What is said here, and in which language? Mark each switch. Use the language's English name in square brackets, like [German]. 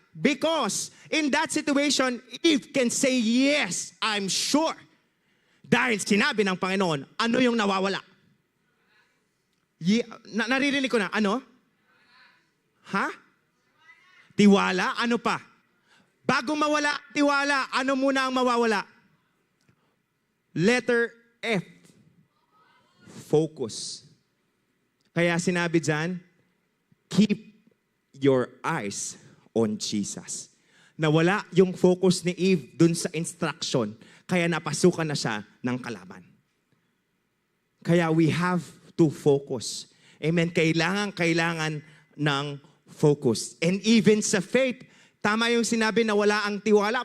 [English] Because in that situation, Eve can say, yes, I'm sure. [Filipino] Dahil sinabi ng Panginoon, ano yung nawawala? Naririnig ko na, ano? Ha? Tiwala? Ano pa? Bago mawala tiwala, ano muna ang mawawala? [English] Letter F. Focus. [Filipino] Kaya sinabi dyan, keep your eyes on Jesus. Nawala yung focus ni Eve dun sa instruction, kaya napasukan na siya ng kalaban. Kaya we have to focus. Amen. Kailangan ng focus. And even sa faith, tama yung sinabi na wala ang tiwala.